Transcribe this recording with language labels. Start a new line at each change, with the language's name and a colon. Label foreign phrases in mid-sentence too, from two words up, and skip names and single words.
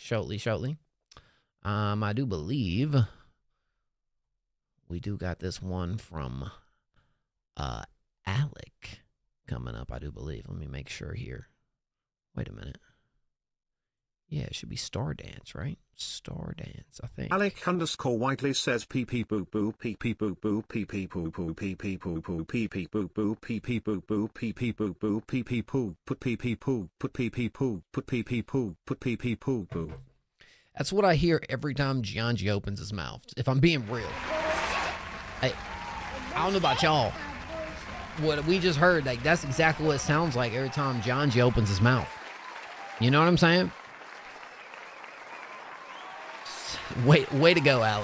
English: I do believe we do got this one from Alec coming up, I do believe. Let me make sure here. Wait a minute. Yeah, it should be Star Dance, right? Star Dance, I think. Alec_Whiteley says pee pee boo boo pee pee boo boo pee pee poo poo pee pee poo poo pee pee boo boo pee pee boo boo pee pee boo boo pee pee poo put pee pee poo put pee pee poo put pee pee poo put pee pee poo boo. That's what I hear every time Gianji opens his mouth. If I'm being real. I don't know about y'all. What we just heard, like that's exactly what it sounds like every time Gianji opens his mouth. You know what I'm saying? Way to go, Alec.